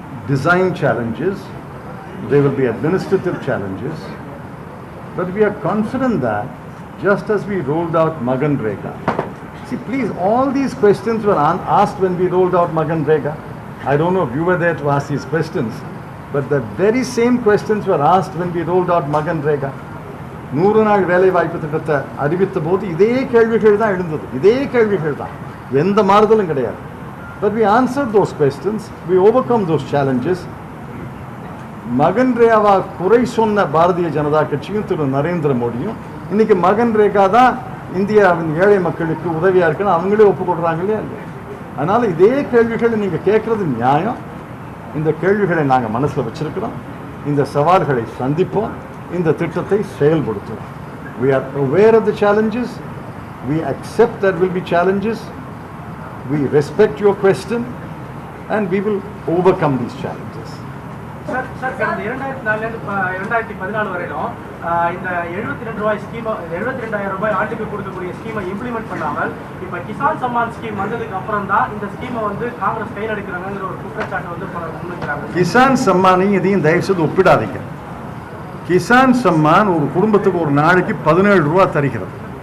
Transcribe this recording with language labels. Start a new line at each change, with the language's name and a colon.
English: design challenges, there will be administrative challenges, but we are confident that just as we rolled out Magan Rega. See, please, all these questions were asked when we rolled out Magan Rega. I don't know if you were there to ask these questions, but the very same questions were asked when we rolled out Magan Rega.
Tamil: 100 நாள் வேலை வாய்ப்பு திட்டத்தை அறிவித்த போது இதே கேள்விகள் தான் எழுந்தது, இதே கேள்விகள் தான், எந்த மாறுதலும் கிடையாது.
English: But we answered those questions, we overcome those challenges.
Tamil: மகன் ரேகா குறை சொன்ன பாரதிய ஜனதா கட்சியும் திரு நரேந்திர மோடியும் இன்னைக்கு மகன் ரேகா தான் இந்தியாவின் ஏழை மக்களுக்கு உதவியா இருக்குன்னு அவங்களே ஒப்புக்கொள்றாங்க இல்லையா? அதனால இதே கேள்விகளை நீங்க கேட்கறது நியாயம். இந்த கேள்விகளை நாங்க மனசுல வச்சிருக்கிறோம். இந்த சவால்களை சந்திப்போம். இந்த திட்டத்தை செயல்படுத்துவோம்.
English: We are aware of the challenges. We accept there will be challenges. We respect your question and we will overcome these challenges.
Tamil: Sir கடந்த 2014 வரையிலும் இந்த 72 ரூபாய் ஸ்கீம் 72,000 ரூபாய் ஆண்டுக்கு கொடுக்கக்கூடிய ஸ்கீமை இம்ப்ளிமெண்ட் பண்ணாமல் இப்போ கிசான் சம்மான் ஸ்கீம் வந்ததுக்கு அப்புறம் தான் இந்த ஸ்கீமை வந்து காங்கிரஸ் கையில் எடுக்கிறாங்கிற ஒரு குற்றச்சாட்டு வந்து முன்வைக்கிறாங்க. கிசான் சம்மானையும் இதையும் தயவு செய்து ஒப்பிடாதீங்க. கிசான் சம்மான் ஒரு குடும்பத்துக்கு ஒரு நாளைக்கு 17 ரூபா தருகிறது.